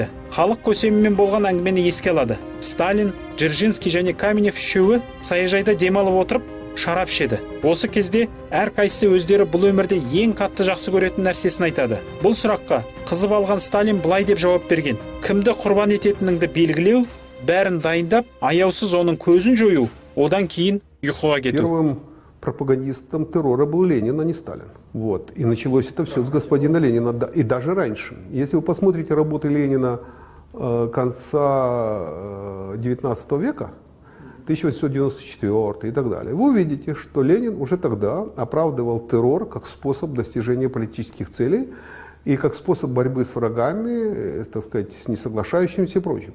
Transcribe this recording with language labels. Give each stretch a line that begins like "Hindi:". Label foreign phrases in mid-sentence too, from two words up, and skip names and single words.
Kazakh: Халық көсемімен болған әңгімені еске алады. Сталин, Дзержинский және Каменев үшеуі саяжайда демалып отырып, шарап ішеді. Осы кезде әрқайсысы өздері бұл өмірде ең қатты жақсы көретін нәрсесін айтады. Бұл сұраққа қызып алған Сталин былай деп жауап берген: кімді құрбан ететініңді белгілеу, бәрін дайындап, аяусыз оның көзін жою, одан кейін ұйқыға кету.
Russian: Первым пропагандистом террора был Ленин, а не Сталин. Вот. И началось это все с господина Ленина, и даже раньше. Если вы посмотрите работы Ленина конца 19 века, 1894 и так далее, вы увидите, что Ленин уже тогда оправдывал террор как способ достижения политических целей и как способ борьбы с врагами, так сказать, с несоглашающимися и прочим.